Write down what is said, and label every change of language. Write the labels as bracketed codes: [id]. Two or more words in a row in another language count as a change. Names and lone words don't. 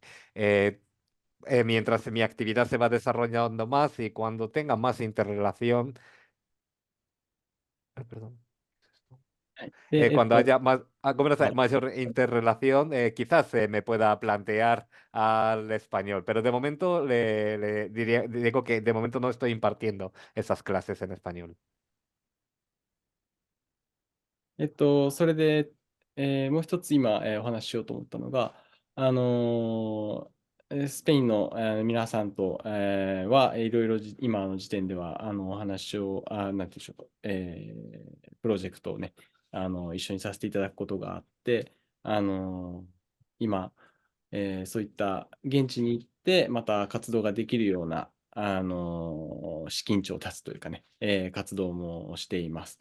[es] Mientras mi actividad se va desarrollando más y cuando tenga más interrelación, perdón. [ja] で、 [es] Cuando haya más, mayor interrelación, quizás me pueda plantear al español, pero de momento digo que de momento no estoy impartiendo esas clases en español. [ja] それで、もう一つ今、お話ししようと思ったのが、スペインの、皆さんと、はいろいろ今の時点ではお話を、なんていうんでしょう、プロジェクトをね、一緒にさせていただくことがあって、今、そういった現地に行ってまた活動ができるような、資金調達というかね、活動もしています。